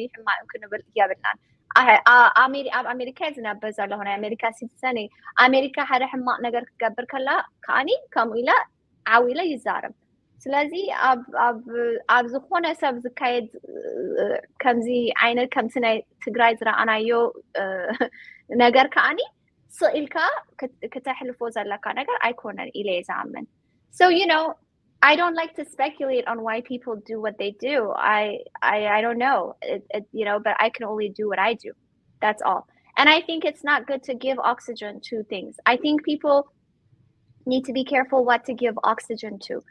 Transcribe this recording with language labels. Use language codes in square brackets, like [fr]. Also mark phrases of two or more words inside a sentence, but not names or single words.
[ti] ሕማቕ ክንብል የብልናን ኣብ ኣሜሪካ ዝነብር ዘለኹ ናይ ኣሜሪካ ሲቲዘን ኣሜሪካ ሓደ ሕማቕ ነገር ክገብር ከላ ከዓኒ ከምኡ ኢለ ዓው ኢለ ይዛረብ ስለዚ ኣብ ዝኾነ ሰብ ዝካየድ ከምዚ ዓይነት ከምቲ ናይ ትግራይ ዝረኣናዮ ነገር ከዓኒ ስኢልካ ከተሕልፎ ዘለካ ነገር ኣይኮነን ኢለ እየ ዝኣምን [en] so you know I don't like to speculate on why people do what they do I don't know you know but I can only do what I do that's all and I think it's not good to give oxygen to things I think people need to be careful what to give oxygen to